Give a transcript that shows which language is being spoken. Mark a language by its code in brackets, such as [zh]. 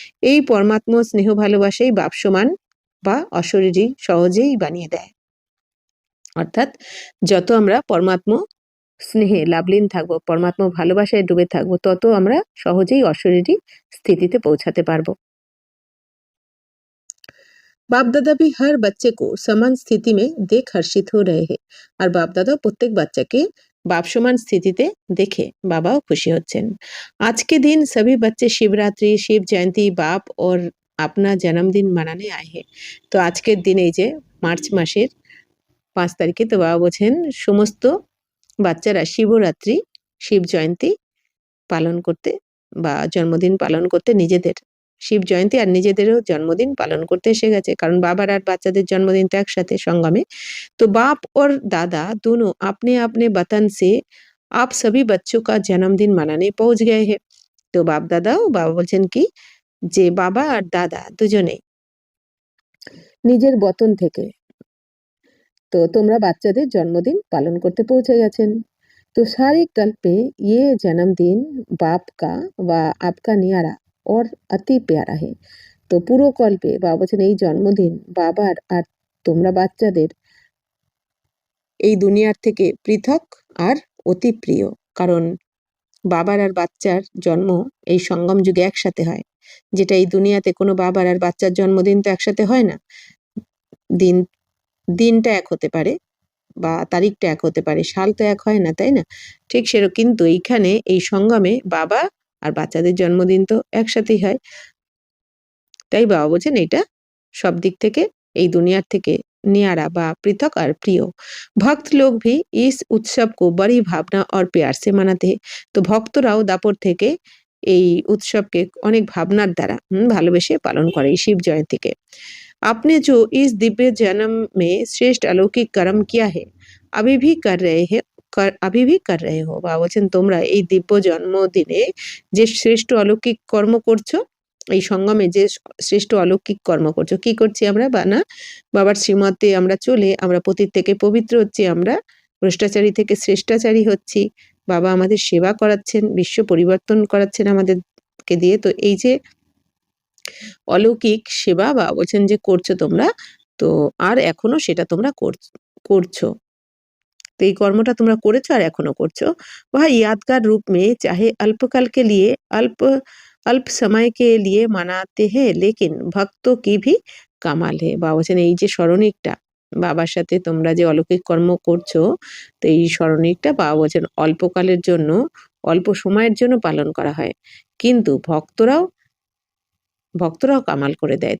[bn] এই পরমাত্মা স্নেহ ভালোবাসাই বাপ সমান বা অশরীরী সহজেই বানিয়ে দেয়। অর্থাৎ যত আমরা পরমাত্মা স্নেহে লাভলীন থাকবো, পরমাত্মা ভালোবাসায় ডুবে থাকবো, তত আমরা সহজেই অশরীরী স্থিতিতে পৌঁছাতে পারবো। [hi] बाप दादा भी हर बच्चे को समान स्थिति में देख हर्षित हो रहे हैं। [bn] আর বাপ দাদা প্রত্যেক বাচ্চাকে [hi] बाप समान [bn] स्थितिতে দেখে বাবাও খুশি হচ্ছেন। [hi] आज के दिन सभी बच्चे शिवरात्रि, शिव जयंती, बाप और अपना जन्मदिन मनाने आए हैं। [bn] তো আজকের দিন এই যে মার্চ মাসের 5 তারিখে তো বাবা বলছেন সমস্ত বাচ্চারা শিবরাত্রি, শিব জয়ন্তী পালন করতে বা জন্মদিন পালন করতে নিজেদের শিব জয়ন্তী আর নিজেদেরও জন্মদিন পালন করতে এসে গেছে, কারণ বাবার আর বাচ্চাদের জন্মদিন তো একসাথে সঙ্গমে। [hi] तो बाप और दादा दोनों अपने अपने वतन से आप सभी बच्चों का जन्मदिन मनाने पहुंच गए हैं। [bn] তো বাপ দাদাও বাবা বলছেন কি যে বাবা আর দাদা দুজনেই নিজের বতন থেকে তো তোমরা বাচ্চাদের জন্মদিন পালন করতে পৌঁছে গেছেন। [hi] तो सारे कल्प में ये जन्मदिन बाप का व आपका न्यारा और अति प्यारा है। [bn] তো পুরো কল্পে বাবা বলছেন এই জন্মদিন বাবার আর তোমরা বাচ্চাদের এই দুনিয়ার থেকে পৃথক আর অতি প্রিয়, কারণ বাবার আর বাচ্চার জন্ম এই সঙ্গম যুগে একসাথে হয়, যেটা এই দুনিয়াতে কোনো বাবার আর বাচ্চার জন্মদিন তো একসাথে হয় না। দিনটা এক হতে পারে বা তারিখটা এক হতে পারে, সাল তো এক হয় না, তাই না? ঠিক সেরকম কিন্তু এইখানে এই সঙ্গমে বাবা আর বাচ্চাদের জন্মদিন তো একসাথেই হয়। তাই বাবা বলছেন এটা সব দিক থেকে এই দুনিয়ার থেকে न्यारा বা পৃথক আর প্রিয়। [hi] ভক্ত লোক भी इस उत्सव को बड़ी भावना और प्यार से मनाते हैं। [bn] তো ভক্তরাও দাপর থেকে এই উৎসবকে অনেক ভাবনার দ্বারা ভালোবেসে পালন করে এই শিব জয়ন্তীকে। [hi] आपने जो इस दिव्य जन्म में श्रेष्ठ अलौकिक कर्म किया है अभी भी कर रहे हो। [bn] বাবা বলছেন তোমরা এই দিব্য জন্মদিনে যে শ্রেষ্ঠ অলৌকিক কর্ম করছো, এই সঙ্গমে যে শ্রেষ্ঠ অলৌকিক কর্ম করছো, কি করছি আমরা না বাবার শ্রীমতে আমরা চলে আমরা পতিত থেকে পবিত্র হচ্ছি, আমরা ভ্রষ্টাচারী থেকে শ্রেষ্টাচারী হচ্ছি, বাবা আমাদের সেবা করাচ্ছেন, বিশ্ব পরিবর্তন করাচ্ছেন আমাদেরকে দিয়ে। তো এই যে অলৌকিক সেবা বা বলছেন যে করছো তোমরা, তো আর এখনো সেটা তোমরা করছো। তো এই কর্মটা তোমরা করেছো আর এখনো করছো। [hi] वह यादगार रूप में चाहे अल्पकाल के लिए अल्प समय के लिए मनाते हैं, लेकिन भक्तों की भी কামাল হে। [bn] বাবা বলছেন এই যে স্মরণিকটা বাবার সাথে তোমরা যে অলৌকিক কর্ম করছো, তো এই স্মরণিকটা বাবা বলছেন অল্পকালের জন্য অল্প সময়ের জন্য পালন করা হয়, কিন্তু [hi] भक्तराव कमाल [bn] করে দেয়।